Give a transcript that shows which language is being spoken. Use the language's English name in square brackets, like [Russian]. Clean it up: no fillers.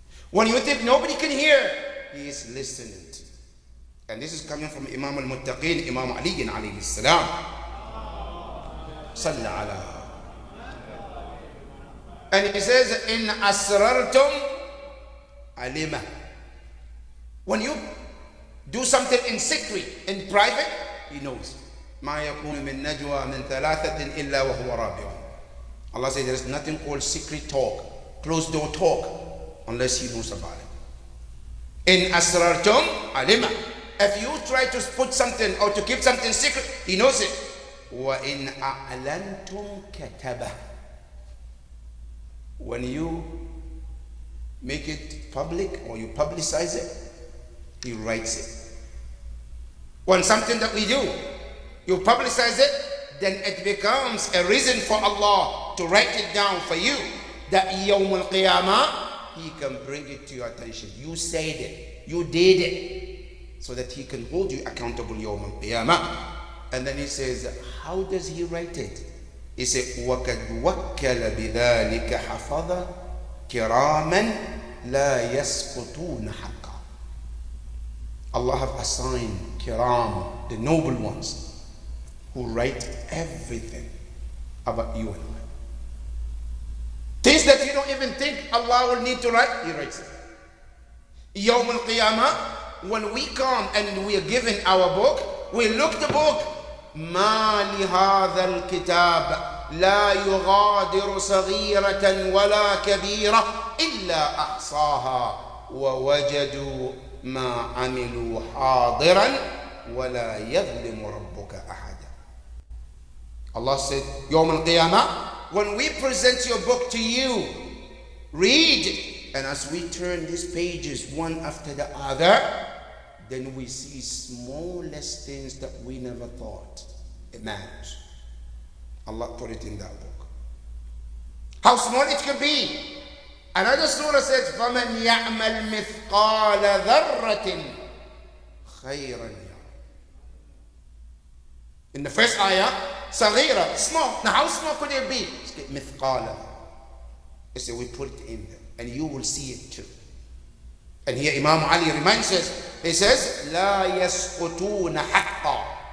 [English] When you think nobody can hear, He is listening to you. And this is coming from Imam al-Muttaqin, Imam Ali alayhi salam. Salla ala. And he says, [Arabic] in asrartum alima. [English] When you do something in secret, in private, He knows. [Arabic] ما يكون من نجوى من ثلاثة إلا وهو رابعهم. [English] Allah says there is nothing called secret talk, closed door talk, unless He knows about it. [Arabic] In asrartum alima. [English] If you try to put something or to keep something secret, He knows it. [Arabic] وَإِنْ أَعْلَنْتُمْ كَتَبَهُ. [English] When you make it public or you publicize it, He writes it. When something that we do, you publicize it, then it becomes a reason for Allah to write it down for you, that Yawm al-Qiyamah, He can bring it to your attention. You said it, you did it, so that He can hold you accountable Yawm al-Qiyamah. And then He says, how does He write it? He said, [Arabic] وَقَدْ وَكَّلَ بِذَلِكَ حَفَظًا كِرَامًا لَا يَسْقُطُونَ حَقًّا. [English] Allah have assigned kiram, the noble ones, who write everything about you and I. Things that you don't even think Allah will need to write, He writes it. Yawm al-Qiyamah, when we come and we are given our book, we look the book, [Arabic] ما لهذا الكتاب لا يغادر صغيرة ولا كبيرة إلا أحصاها ووجدوا ما عملوا حاضرا ولا يظلم ربك أحدا. [English] Allah said, يوم القيامة, when we present your book to you, read it, and as we turn these pages one after the other, then we see smallest things that we never thought it matters. Allah put it in that book. How small it could be. Another surah says, [Arabic] فَمَنْ يَعْمَلْ مِثْقَالَ ذَرَّةٍ خَيْرًا يَرَهُ. [English] In the first ayah, صغيرة, small. Now how small could it be? [Arabic] مِثْقَالَ. [English] He said, we put it in there, and you will see it too. And here Imam Ali reminds us, he says, [Arabic] لا يسقطون حقا.